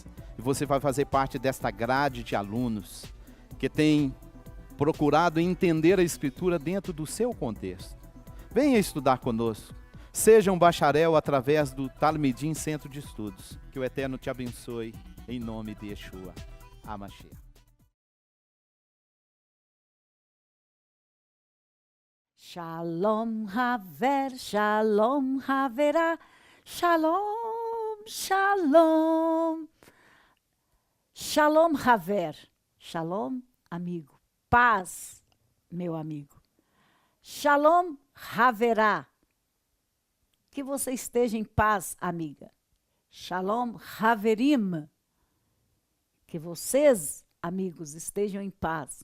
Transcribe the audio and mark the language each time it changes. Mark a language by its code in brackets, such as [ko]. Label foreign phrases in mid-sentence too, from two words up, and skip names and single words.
[pt] E você vai fazer parte desta grade de alunos que tem procurado entender a Escritura dentro do seu contexto. Venha estudar conosco. Seja um bacharel através do Talmidim Centro de Estudos. Que o Eterno te abençoe, em nome de Yeshua. HaMashiach. [he] שלום חבר, שלום חברה, שלום, שלום. שלום חבר, שלום, amigo. [pt] Paz, meu amigo. [he] שלום חברה. [pt] Que você esteja em paz, amiga. [he] שלום חברים. [pt] Que vocês, amigos, estejam em paz.